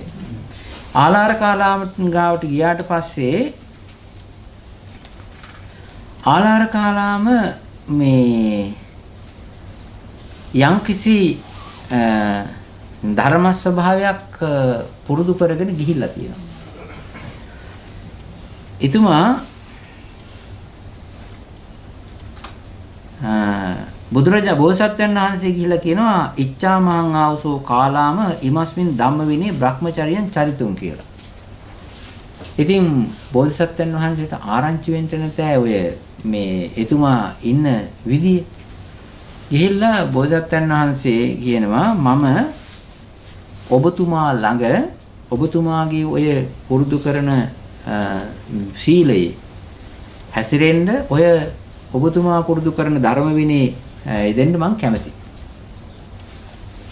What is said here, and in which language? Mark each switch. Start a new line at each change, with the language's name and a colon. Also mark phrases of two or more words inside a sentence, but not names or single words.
Sinhala: ආලාරකාලාම ගාවට ගියාට පස්සේ ආලාරකාලාම මේ යම්කිසි ධර්ම ස්වභාවයක් පුරුදු කරගෙන ගිහිල්ලා තියෙනවා. එතුමා බුදුරජාණන් බෝසත්යන් වහන්සේ ගිහිල්ලා කියනවා
Pali: ඉච්ඡාමහං ආවසෝ කාලාම ඉමස්මින් ධම්ම විනේ බ්‍රහ්මචර්යයන් චරිතුම්
Sinhala: කියලා. ඉතින් බෝසත්යන් වහන්සේට ආරංචි වෙන්න නැතෑ ඔය මේ එතුමා ඉන්න විදිය. ගිහිල්ලා බෝසත්යන් වහන්සේ කියනවා මම ඔබතුමා ළඟ ඔබතුමාගේ ඔය පුරුදු කරන සීලයේ හැසිරෙන්න ඔය ඔබතුමා පුරුදු කරන ධර්ම විනේ දෙන්න මම කැමතියි.